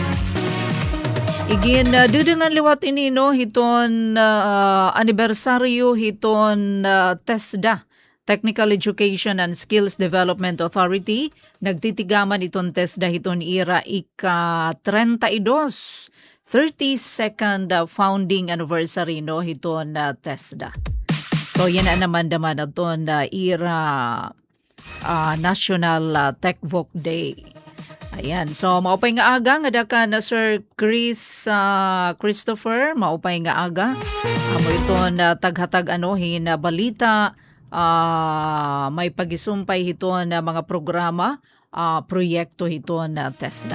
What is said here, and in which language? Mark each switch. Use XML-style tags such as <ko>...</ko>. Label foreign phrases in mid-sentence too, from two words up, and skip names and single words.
<war>Igin dudengan liwat ini hiton anibersaryo hiton TESDA</war> <en>Technical Education and Skills Development Authority.</en> <war>Nagtitigaman iton TESDA hiton ira ika-32</war> <en>32nd founding anniversary</en> <war>hiton TESDA. So yan na naman aton ira National Tech Voc Day. Ayan. So maupay nga aga nga daka na Sir Christopher, maupay nga aga. Amo iton taghatag balita may pagisumpay hiton mga programa, proyekto hiton TESDA.</war>